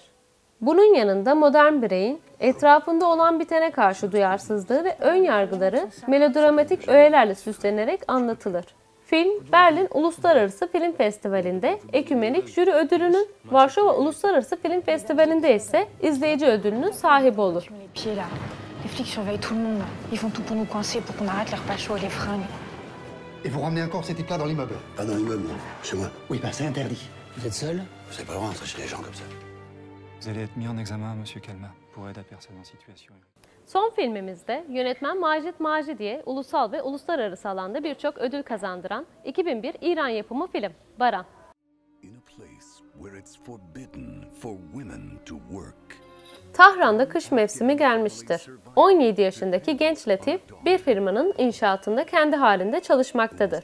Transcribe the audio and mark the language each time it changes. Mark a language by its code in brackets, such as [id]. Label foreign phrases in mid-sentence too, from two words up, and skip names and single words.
[tr] Bunun yanında modern bireyin etrafında olan bitene karşı duyarsızlığı ve ön yargıları melodramatik öğelerle süslenerek anlatılır. Film, Berlin Uluslararası Film Festivali'nde Ekümenik Jüri Ödülü'nün, Varşova Uluslararası Film Festivali'nde ise izleyici ödülünün sahibi olur. [fr] Les pieds, là. Les flics surveillent tout le monde. Ils font tout pour nous coincer, pour qu'on arrête les repas chauds et les fringues. Et vous ramenez encore ces types-là dans l'immeuble? Pas dans l'immeuble, chez moi. Oui, ben c'est interdit. Vous êtes seul? C'est pas le droit d'entrer chez les gens comme ça. Vous allez être mis en examen, monsieur Calma, pour aide à personne en situation. [tr] Son filmimizde yönetmen Macit Macidi'ye ulusal ve uluslararası alanda birçok ödül kazandıran 2001 İran yapımı film Baran. Tahran'da kış mevsimi gelmiştir. 17 yaşındaki genç Latif bir firmanın inşaatında kendi halinde çalışmaktadır.